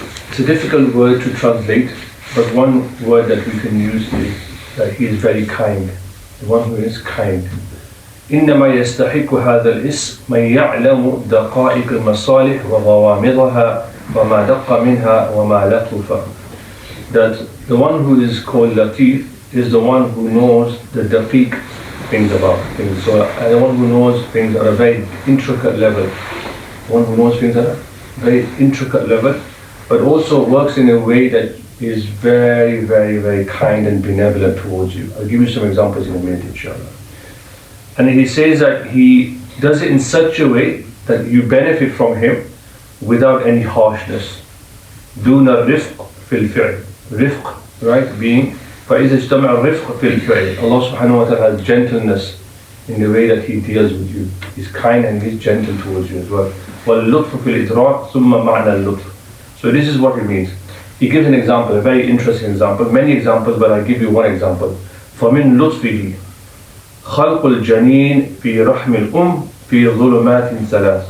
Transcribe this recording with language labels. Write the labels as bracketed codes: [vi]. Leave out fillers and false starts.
[en] It's a difficult word to translate, but one word that we can use is that He is very kind, the one who is kind. [ar] إنما يستحق هذا الاسم من يعلم دقائق المصالح وغوامضها وما دق منها وما لطف. [en] That the one who is called Latif is the one who knows the daqiq things about things. So the one who knows things at a very intricate level. The one who knows things at a very intricate level, but also works in a way that is very, very, very kind and benevolent towards you. I'll give you some examples in a minute, inshallah. And he says that he does it in such a way that you benefit from him without any harshness. [ar] دون الرفق في الفعل. [en] Rifq, right, being [ar] فإذا اجتمع الرفق في الفعل. [en] Allah subhanahu wa ta'ala has gentleness in the way that He deals with you. He's kind and He's gentle towards you as well. [ar] وَاللُّطْفُ فِي الْإِدْرَاكِ ثُمَّ مَعْنَى اللُّطْفُ. [en] So this is what it means. He gives an example, a very interesting example. Many examples, but I'll give you one example. [ar] فَمِن لُطْفِهِ خلق الجنين في رحم الأم في ظلمات ثلاث.